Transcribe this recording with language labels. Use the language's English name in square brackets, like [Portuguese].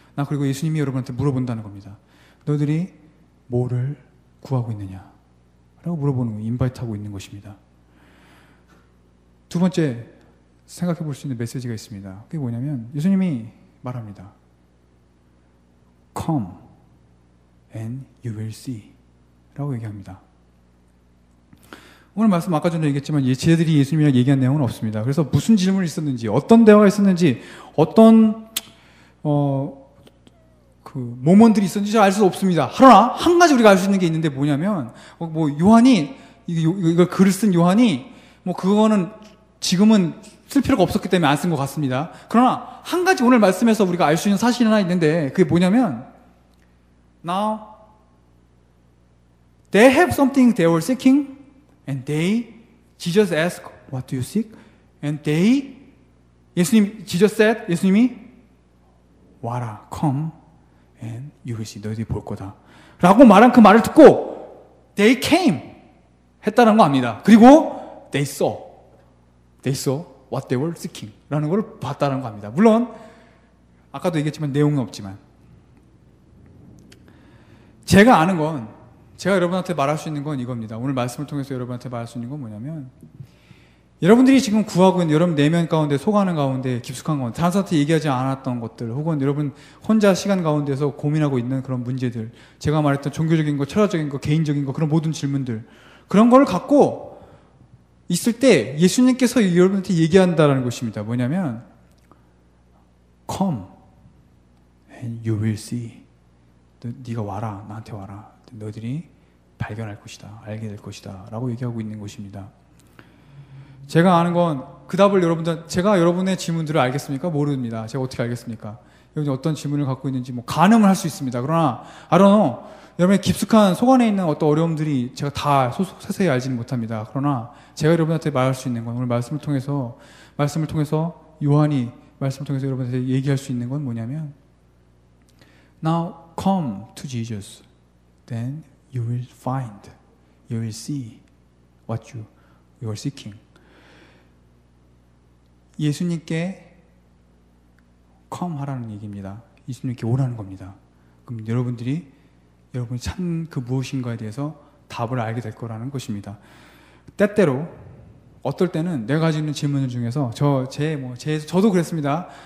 [Korean] 그리고 예수님이 여러분한테 물어본다는 겁니다. 너희들이 뭐를 구하고 있느냐? 라고 물어보는 거예요. 인바이트하고 있는 것입니다. 두 번째 생각해 볼 수 있는 메시지가 있습니다. 그게 뭐냐면, 예수님이 말합니다. [English] Come and you will see [Korean] 라고 얘기합니다. 오늘 말씀 아까 전에 얘기했지만 제자들이 예수님이랑 얘기한 내용은 없습니다. 그래서 무슨 질문이 있었는지, 어떤 대화가 있었는지, 어떤 모먼들이 있었는지 알 수 없습니다. 그러나 한 가지 우리가 알 수 있는 게 있는데 뭐냐면, 요한이 이걸 글을 쓴 요한이 그거는 지금은 쓸 필요가 없었기 때문에 안 쓴 것 같습니다. 그러나 한 가지 오늘 말씀에서 우리가 알 수 있는 사실이 하나 있는데 그게 뭐냐면 [English] Now they have something they were seeking and Jesus asked, what do you seek? And Jesus said, [Korean] 예수님이 와라, [English] come and you will see. [Korean] 너희들이 볼 거다. 라고 말한 그 말을 듣고 [English] they came [Korean] 했다는 거 압니다. 그리고 [English] they saw what they were seeking [Korean] 라는 걸 봤다는 거 압니다. 물론 아까도 얘기했지만 내용은 없지만 제가 아는 건 제가 여러분한테 말할 수 있는 건 이겁니다. 오늘 말씀을 통해서 여러분한테 말할 수 있는 건 뭐냐면 여러분들이 지금 구하고 있는 여러분 내면 가운데 속하는 가운데 깊숙한 가운데 다른 사람한테 얘기하지 않았던 것들 혹은 여러분 혼자 시간 가운데서 고민하고 있는 그런 문제들 제가 말했던 종교적인 거, 철학적인 거, 개인적인 거 그런 모든 질문들 그런 걸 갖고 있을 때 예수님께서 여러분한테 얘기한다라는 것입니다. 뭐냐면 [English] Come and you will see. [Korean] 네가 와라. 나한테 와라. 너희들이 발견할 것이다. 알게 될 것이다. 라고 얘기하고 있는 것입니다. 제가 아는 건 그 답을 제가 여러분의 질문들을 알겠습니까? 모릅니다. 제가 어떻게 알겠습니까? 여러분이 어떤 질문을 갖고 있는지 가늠을 할 수 있습니다. 그러나 [English] I don't know. [Korean] 여러분의 깊숙한 속 안에 있는 어떤 어려움들이 제가 다 세세히 알지는 못합니다. 그러나 제가 여러분한테 말할 수 있는 건 오늘 말씀을 통해서 요한이 말씀을 통해서 여러분한테 얘기할 수 있는 건 뭐냐면 [English] Now come to Jesus. Then you will find, you will see what you are seeking. [Korean] 예수님께 come 하라는 얘기입니다. 예수님께 오라는 겁니다. 그럼 여러분이 찾는 그 무엇인가에 대해서 답을 알게 될 거라는 것입니다. 때때로 어떨 때는 내가 가지고 있는 질문들 중에서 저도 그랬습니다.